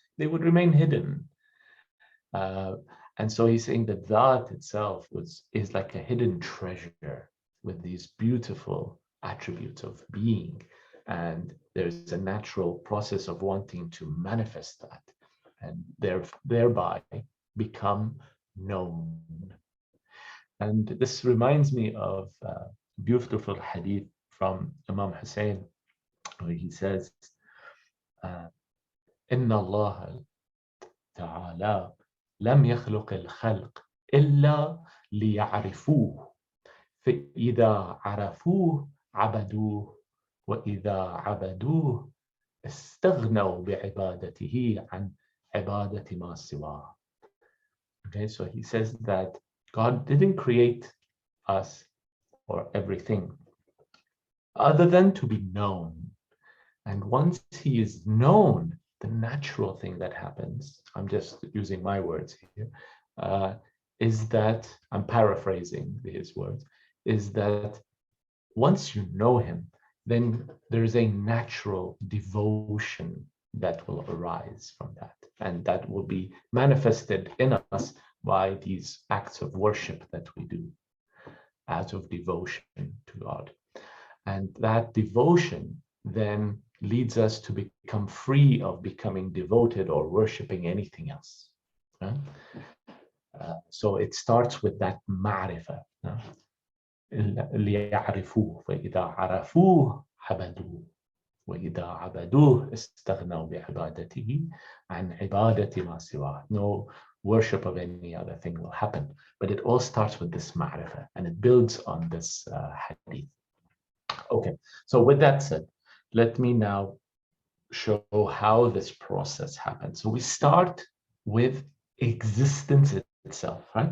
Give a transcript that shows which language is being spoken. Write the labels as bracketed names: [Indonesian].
[English] They would remain hidden. And so he's saying that that itself is like a hidden treasure with these beautiful attributes of being. And there's a natural process of wanting to manifest that and thereby become known. And this reminds me of a beautiful hadith from Imam Hussein, where he says, [Arabic] إن الله تعالى لم يخلق الخلق إلا ليعرفوه فإذا عرفوه عبدوه وإذا عبدوه استغنوا بعبادته عن عبادة ما سواه. [English] Okay, so he says that God didn't create us or everything other than to be known. And once he is known, the natural thing that happens, I'm just using my words here, is that, I'm paraphrasing his words, is that once you know him, then there's a natural devotion that will arise from that. And that will be manifested in us by these acts of worship that we do out of devotion to God. And that devotion then leads us to become free of becoming devoted or worshiping anything else. So it starts with that ma'rifah. [Arabic] ليعرفوه فإذا عرفوه عبدوه وإذا عبدوه استغنوا بعبادته عن عبادة ما سواه. [English] No worship of any other thing will happen. But it all starts with this ma'rifah, and it builds on this hadith. Okay, so with that said, let me now show how this process happens. So we start with existence itself, right?